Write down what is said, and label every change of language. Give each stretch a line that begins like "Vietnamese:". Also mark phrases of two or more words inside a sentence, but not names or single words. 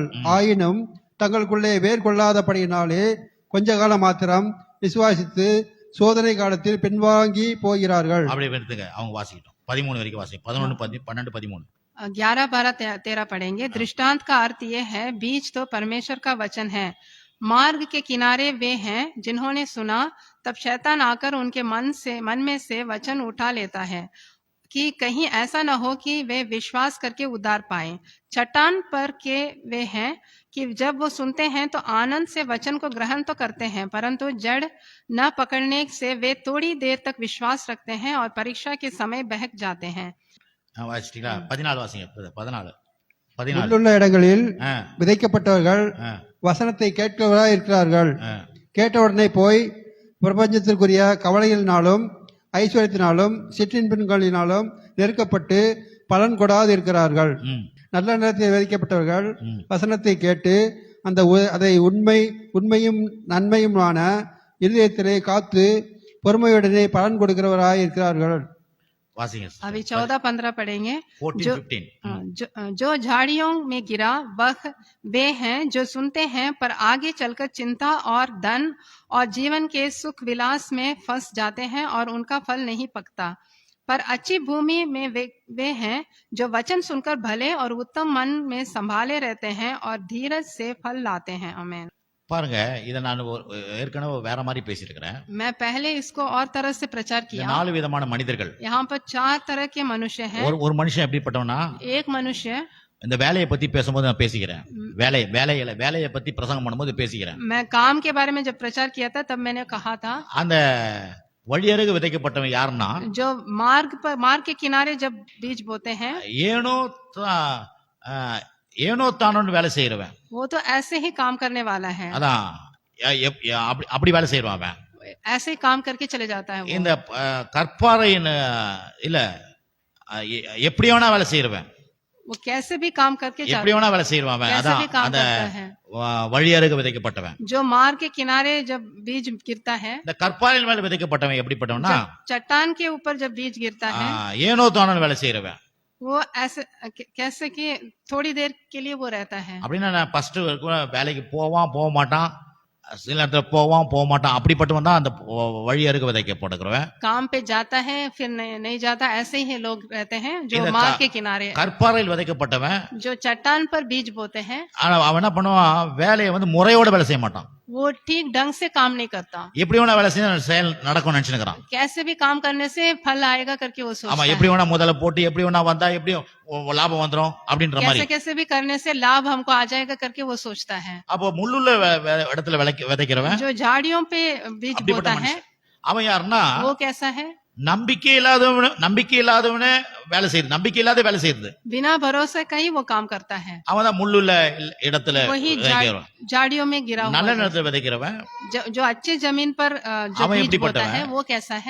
Tamil: ஆயினும் தங்களுக்குள்ளே வேர் கொள்ளாதபடியினாலே கொஞ்ச காலம் மாத்திரம் விசுவாசித்து சோதனை காலத்தில் பின்வாங்கி போகிறார்கள். அப்படியே எடுத்துங்க, அவங்க வாசிக்கிட்டோம். 13 வரைக்கும் வாசிங்க. 11, 12, 13.
Hindi: 11, 12, 13 पढ़ेंगे। दृष्टांत का अर्थ यह है, बीज तो परमेश्वर का वचन है। मार्ग के किनारे वे हैं जिन्होंने सुना, तब शैतान आकर उनके मन में से वचन उठा लेता है कि कहीं ऐसा न हो कि वे विश्वास करके उद्धार पाएं। चट्टान पर के वे हैं कि जब वो सुनते हैं तो आनंद से वचन को ग्रहण तो करते हैं, परंतु जड़ न पकड़ने से वे थोड़ी देर तक विश्वास रखते हैं और परीक्षा के समय बहक जाते हैं।
Tamil: வாசிட்டீங்களா? 14 வாசிங்க. 14. உள்ளுள்ள இடங்களில் ஆ, விதைக்கப்பட்டவர்கள் ஆ, வசனத்தை கேட்கிறவர்களாய் இருக்கிறார்கள். ஆ. கேட்டவுடனே போய் பிரபஞ்சத்திற்குரிய கவலைகளினாலும் ஐஸ்வர்யத்தினாலும் சிற்றின்பங்களினாலும் நெருக்கப்பட்டு பலன் கொடாது இருக்கிறார்கள். ம், நல்ல நிலத்தில் விதைக்கப்பட்டவர்கள் ம். வசனத்தை கேட்டு அதை உண்மையும் நன்மையுமான இருதயத்திலே காத்து பொறுமையுடனே பலன் கொடுக்கிறவராய் இருக்கிறார்கள். வாசிங்க.
Hindi: अभी 14, 15 पढ़ेंगे। 14, 15. जो झाड़ियों में गिरा वह वे हैं जो सुनते हैं, पर आगे चलकर चिंता और धन और जीवन के सुख विलास में फंस जाते हैं और उनका फल नहीं पकता। पर अच्छी भूमि में वे हैं जो वचन सुनकर भले और उत्तम मन में संभाले रहते हैं और धीरज से फल लाते हैं। आमीन।
Tamil: பாருங்க, இத நான் ஏற்கனவே வேற மாதிரி பேசியிருக்கிறேன்.
Hindi: मैं पहले इसको और तरह से प्रचार
Tamil: இந்த
Hindi: किया।
Tamil: 4 விதமான மனிதர்கள்.
Hindi: यहाँ पर 4 तरह के मनुष्य हैं।
Tamil: ஒரு மனுஷன் எப்படிப்பட்டவனா,
Hindi: एक मनुष्य,
Tamil: இந்த வேலையை பத்தி பேசும்போது நான் பேசிக்கிறேன். வேலையை பத்தி பிரசங்கம் பண்ணும்போது பேசிக்கிறேன்.
Hindi: मैं काम के बारे में जब प्रचार किया था तब मैंने कहा था,
Tamil: அந்த வழியருக விதைக்கப்பட்டவன் யாருன்னா,
Hindi: जो मार्ग के किनारे जब बीज बोते हैं,
Tamil: ஏனோ தானோன்னு வேலை செய்யறவன்.
Hindi: वो तो ऐसे ही काम करने वाला है,
Tamil: அதான் அப்படி வேலை செய்யறான் அவன்.
Hindi: ऐसे ही काम करके चले जाता है वो।
Tamil: இந்த கற்பாறையின் இல்ல எப்படி வேணா வேலை செய்யறவன்,
Hindi: वो कैसे भी काम करके
Tamil: எப்படி வேணா வேலை செய்யறான் அவன்.
Hindi: कैसे भी काम
Tamil: அந்த
Hindi: करता है।
Tamil: வழியருக விதைக்கப்பட்டவன்.
Hindi: जो मार्ग के किनारे जब बीज गिरता है,
Tamil: இந்த கற்பாறையின் மேல விதைக்கப்பட்டவன் எப்படிப்பட்டவனா,
Hindi: चट्टान के ऊपर जब बीज गिरता है,
Tamil: ஏனோ தானோன்னு வேலை செய்யறவன்.
Hindi: वो ऐसे कैसे कि थोड़ी देर के लिए वो रहता है।
Tamil: அப்படின்னா நான் ஃபர்ஸ்ட் வேலைக்கு போக மாட்டான், சில நேரத்துல போவான் போக மாட்டான், அப்படிப்பட்டவன் தான் அந்த வழி அருக விதைக்கப்படுகிறவன்.
Hindi: काम पे जाता है फिर नहीं जाता, ऐसे ही लोग रहते हैं जो इधर मार्ग के किनारे,
Tamil: கற்பாறையில் விதைக்கப்பட்டவன்
Hindi: जो चट्टान पर बीज बोते हैं,
Tamil: ஆனா அவன் என்ன பண்ணுவான், வேலையை வந்து முறையோட வேலை செய்ய மாட்டான்.
Hindi: वो ठीक ढंग से काम नहीं करता,
Tamil: எப்படி வேணா வேலை செய்ய செயல் நடக்கும் நினைச்சுக்கிறான்.
Hindi: कैसे भी काम करने से फल आएगा करके वो
Tamil: ஆமா,
Hindi: सोचता है,
Tamil: எப்படி வேணா முதல்ல போட்டு எப்படி வேணா வந்தா எப்படியும் லாபம் வந்துரும் அப்படின்ற மாதிரி.
Hindi: कैसे कैसे भी करने से लाभ हमको आ जाएगा करके वो सोचता है।
Tamil: அப்போ முள்ளுள்ள இடத்துல விதைக்கிறவன்
Hindi: जो झाड़ियों पे बीज
Tamil: அப்படிப்பட்ட
Hindi: बोता है
Tamil: மனுஷன். அவன் யாருன்னா
Hindi: वो कैसा है,
Tamil: நம்பிக்கை இல்லாதவன வேலை செய்யுது, நம்பிக்கை இல்லாத வேலை செய்யுது.
Hindi: बिना भरोसे का ही वो काम करता है,
Tamil: அவன் தான் முள்ளுள்ள இடத்துல
Hindi: वही
Tamil: விதைக்கிறவன்.
Hindi: झाड़ियों में गिरा हुआ
Tamil: நல்ல
Hindi: है।
Tamil: நிலத்துல விதைக்கிறவன்
Hindi: जो अच्छे जमीन पर जो
Tamil: அவன்
Hindi: बीज
Tamil: எப்படிப்பட்டவன்?
Hindi: बोता है वो कैसा है,